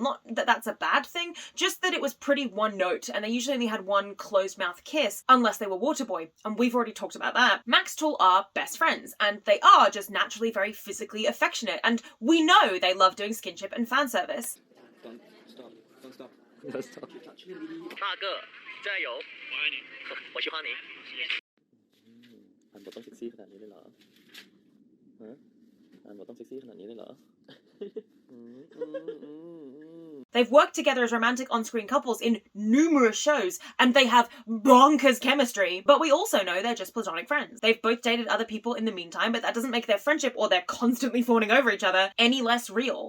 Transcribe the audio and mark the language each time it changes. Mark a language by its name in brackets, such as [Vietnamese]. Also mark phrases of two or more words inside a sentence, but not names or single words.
[English] Not that that's a bad thing, just that it was pretty one note, and they usually only had one closed mouth kiss, unless they were Waterboy, and we've already talked about that. Max Tool are best friends, and they are just naturally very physically affectionate, and we know they love doing skinship and fan service. Don't stop. [Chinese] 大个加油我爱你我喜欢你 [Thai] อ่านบทต้องเซ็กซี่ขนาดนี้เลยเหรอฮะอ่านบทต้องเซ็กซี่ขนาดนี้เลยเหรอ [English] They've worked together as romantic on-screen couples in numerous shows, and they have bonkers chemistry, but we also know they're just platonic friends. They've both dated other people in the meantime, but that doesn't make their friendship or their constantly fawning over each other any less real.